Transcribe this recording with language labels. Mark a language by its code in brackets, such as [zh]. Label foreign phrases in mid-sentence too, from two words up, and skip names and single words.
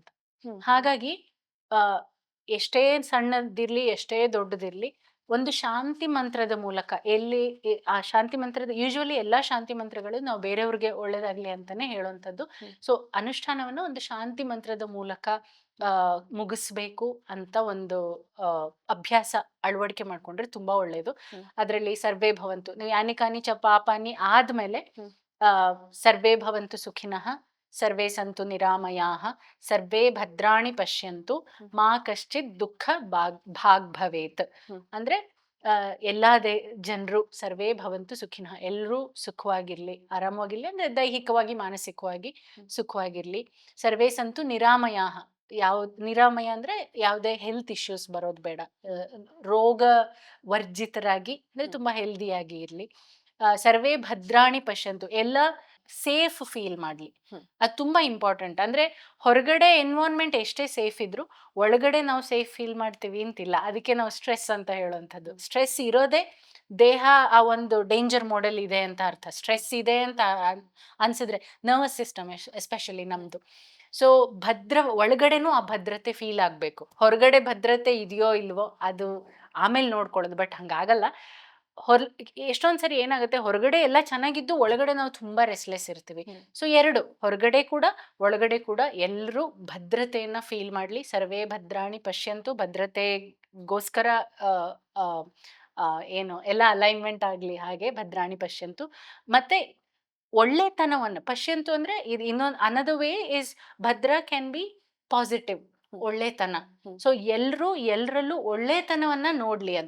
[kn] ಹಾಗಾಗಿ ಎಷ್ಟೇ ಸಣ್ಣದಿರ್ಲಿ ಎಷ್ಟೇ ದೊಡ್ಡದಿರ್ಲಿ, ಒಂದು ಶಾಂತಿ ಮಂತ್ರದ ಮೂಲಕ, ಆ ಶಾಂತಿ ಮಂತ್ರದ ಯೂಶುವಲಿ ಎಲ್ಲಾ ಶಾಂತಿ ಮಂತ್ರಗಳು ನಾವು ಬೇರೆಯವ್ರಿಗೆ ಒಳ್ಳೇದಾಗ್ಲಿ ಅಂತಾನೆ ಹೇಳುವಂತದ್ದು. ಸೊ ಅನುಷ್ಠಾನವನ್ನು ಒಂದು ಶಾಂತಿ ಮಂತ್ರದ ಮೂಲಕ ಮುಗಿಸ್ಬೇಕು ಅಂತ ಒಂದು ಅಭ್ಯಾಸ ಅಳವಡಿಕೆ ಮಾಡ್ಕೊಂಡ್ರೆ ತುಂಬಾ ಒಳ್ಳೇದು. [sa] ಅದ್ರಲ್ಲಿ ಸರ್ವೇ ಭವಂತು, ನೀವು ಯಾನಿ ಕಾನಿ ಚ ಪಾಪಾನಿ ಆದ್ಮೇಲೆ ಸರ್ವೇ ಭವಂತು ಸುಖಿನಃ, ಸರ್ವೇ ಸಂತು ನಿರಾಮಯಾಃ, ಸರ್ವೇ ಭದ್ರಾಣಿ ಪಶ್ಯಂತು, ಮಾ ಕಶ್ಚಿತ್ ದುಃಖ ಭಾಗ್ ಭವೇತ್. [kn] ಅಂದ್ರೆ ಎಲ್ಲಾ ಜನರು [sa] ಸರ್ವೇ ಭವಂತು ಸುಖಿನಃ, [kn] ಎಲ್ಲರೂ ಸುಖವಾಗಿರ್ಲಿ, ಆರಾಮವಾಗಿರ್ಲಿ, ಅಂದ್ರೆ ದೈಹಿಕವಾಗಿ ಮಾನಸಿಕವಾಗಿ ಸುಖವಾಗಿರ್ಲಿ. [sa] ಸರ್ವೇ ಸಂತು ನಿರಾಮಯಾಃ, [kn] ನಿರಾಮಯ ಅಂದ್ರೆ ಯಾವುದೇ [en] health issues [kn] ಬರೋದು ಬೇಡ, ರೋಗ ವರ್ಜಿತರಾಗಿ ಅಂದ್ರೆ ತುಂಬಾ ಹೆಲ್ದಿಯಾಗಿ ಇರ್ಲಿ. [sa] ಸರ್ವೇ ಭದ್ರಾಣಿ ಪಶ್ಯಂತು, [kn] ಎಲ್ಲ [en] safe feel [kn] ಮಾಡ್ಲಿ. ಅದು ತುಂಬಾ ಇಂಪಾರ್ಟೆಂಟ್. ಅಂದ್ರೆ ಹೊರಗಡೆ ಎನ್ವೈರನ್ಮೆಂಟ್ ಎಷ್ಟೇ ಸೇಫ್ ಇದ್ರು ಒಳಗಡೆ ನಾವು [en] safe feel [kn] ಮಾಡ್ತೀವಿ ಅಂತಿಲ್ಲ. ಅದಕ್ಕೆ ನಾವು ಸ್ಟ್ರೆಸ್ ಅಂತ ಹೇಳುವಂಥದ್ದು. ಸ್ಟ್ರೆಸ್ ಇರೋದೇ ದೇಹ ಆ ಒಂದು [en] danger model [kn] ಇದೆ ಅಂತ ಅರ್ಥ. ಸ್ಟ್ರೆಸ್ ಇದೆ ಅಂತ ಅನ್ಸಿದ್ರೆ, [en] nervous system especially [kn] ನಮ್ದು ಸೊ ಒಳಗಡೆನೂ ಆ ಭದ್ರತೆ ಫೀಲ್ ಆಗ್ಬೇಕು. ಹೊರಗಡೆ ಭದ್ರತೆ ಇದೆಯೋ ಇಲ್ವೋ ಅದು ಆಮೇಲೆ ನೋಡ್ಕೊಳ್ಳೋದು, ಬಟ್ ಹಂಗಾಗಲ್ಲ. ಎಷ್ಟೊಂದ್ ಸರಿ ಏನಾಗುತ್ತೆ, ಹೊರಗಡೆ ಎಲ್ಲ ಚೆನ್ನಾಗಿದ್ದು ಒಳಗಡೆ ನಾವು ತುಂಬಾ ರೆಸ್ಲೆಸ್ ಇರ್ತೀವಿ. ಸೊ ಎರಡು, ಹೊರಗಡೆ ಕೂಡ ಒಳಗಡೆ ಕೂಡ ಎಲ್ಲರೂ ಭದ್ರತೆಯನ್ನ ಫೀಲ್ ಮಾಡ್ಲಿ. [sa] ಸರ್ವೇ ಭದ್ರಾಣಿ ಪಶ್ಯಂತು, [kn] ಭದ್ರತೆಗೋಸ್ಕರ ಆ, ಆ, ಆ, ಏನು ಎಲ್ಲ ಅಲೈನ್ಮೆಂಟ್ ಆಗ್ಲಿ, ಹಾಗೆ [sa] ಭದ್ರಾಣಿ ಪಶ್ಯಂತು. [kn] ಮತ್ತೆ ಒಳ್ಳೆತನವನ್ನ ಪಶ್ಯಂತು ಅಂದ್ರೆ ಇದು ಇನ್ನೊಂದು [en] another way is ಭದ್ರ can be positive, [kn] ಒಳ್ಳೆತನ. ಸೊ ಎಲ್ರಲ್ಲೂ ಒಳ್ಳೆತನವನ್ನ ನೋಡ್ಲಿ ಅಂತ.